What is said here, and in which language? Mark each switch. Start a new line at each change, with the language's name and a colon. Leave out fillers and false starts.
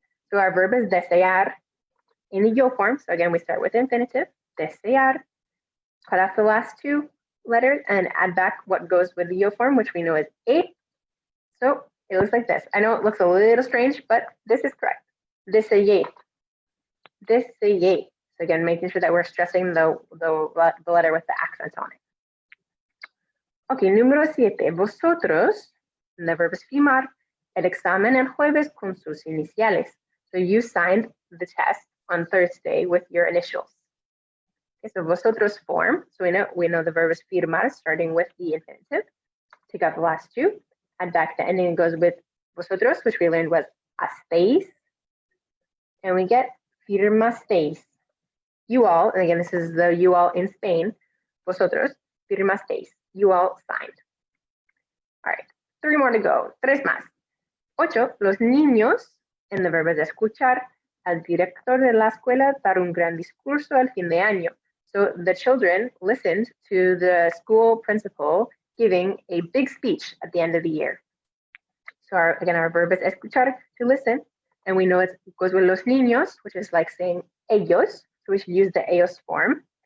English: So our verb is desear in the yo form. So again, we start with infinitive, desear, cut off the last two letters and add back what goes with the yo form, which we know is a. So it looks like this. I know it looks a little strange, but this is correct. Deseé. Deseé. So again, making sure that we're stressing the letter with the accent on it. Okay, número 7.
Spanish: Vosotros,
English: and the verb is
Spanish: firmar, el examen el jueves con sus iniciales.
English: So you signed the test on Thursday with your initials. Okay, so vosotros form. So we know the verb is firmar, starting with the infinitive. Take out the last two. Add back the ending that goes with vosotros, which we learned was hacéis. And we get firmasteis. You all, and again, this is the you all in Spain. Vosotros, firmasteis. You all signed. All right, 3 more to go.
Spanish: 3 más.
English: 8.
Spanish: Los niños,
English: and the verb is
Spanish: escuchar, al director de la escuela dar un gran discurso al fin de año.
English: So the children listened to the school principal giving a big speech at the end of the year. So our verb is escuchar, to listen, and we know it goes with los niños, which is like saying ellos, so we should use the ellos form.